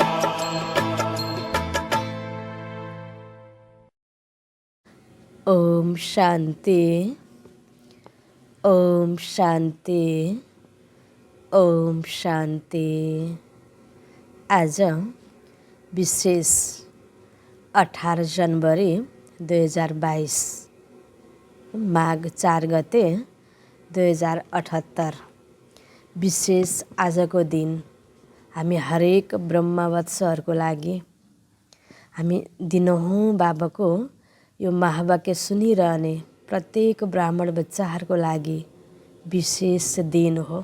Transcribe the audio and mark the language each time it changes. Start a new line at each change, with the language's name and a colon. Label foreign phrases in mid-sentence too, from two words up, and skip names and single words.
Nepali: ओम शांति, ओम शांति, ओम शांति। आज विशेष 18 जनवरी 2022 माघ 4 गते 2078 विशेष आजको दिन हामी हरेक ब्रह्मवत्सहरूको लागि हामी दिनहुँ बाबाको यो महावाक्य सुनिरहने प्रत्येक ब्राह्मण बच्चाहरूको लागि विशेष दिन हो।